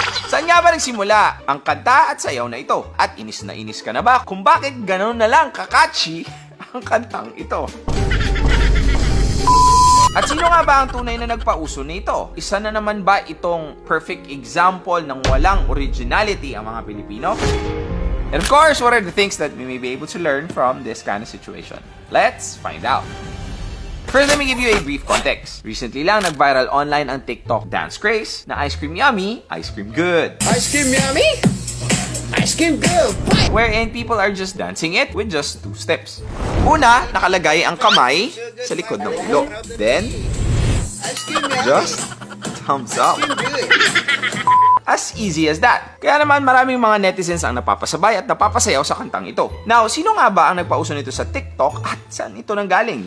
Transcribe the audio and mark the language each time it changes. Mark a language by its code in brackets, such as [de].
[tl] Saan nga ba nagsimula ang kanta at sayaw na ito? At inis na inis ka na ba kung bakit gano'n na lang kakatchy ang kantang ito? At sino nga ba ang tunay na nagpauso nito? Isa na naman ba itong perfect example ng walang originality ang mga Pilipino? [en] And of course, what are the things that we may be able to learn from this kind of situation? Let's find out. First, let me give you a brief context. [tl] Recently lang, nag-viral online ang TikTok dance craze na Ice Cream Yummy, Ice Cream Good. [en] Ice Cream Yummy, Ice Cream Good. Wherein people are just dancing it with just 2 steps. [tl] Una, nakalagay ang kamay sa likod ng ulo. [en] Then, just thumbs up. As easy as that. [tl] Kaya naman maraming mga netizens ang napapasabay at napapasayaw sa kantang ito. Now, sino nga ba ang nagpauso nito sa TikTok at saan ito nanggaling?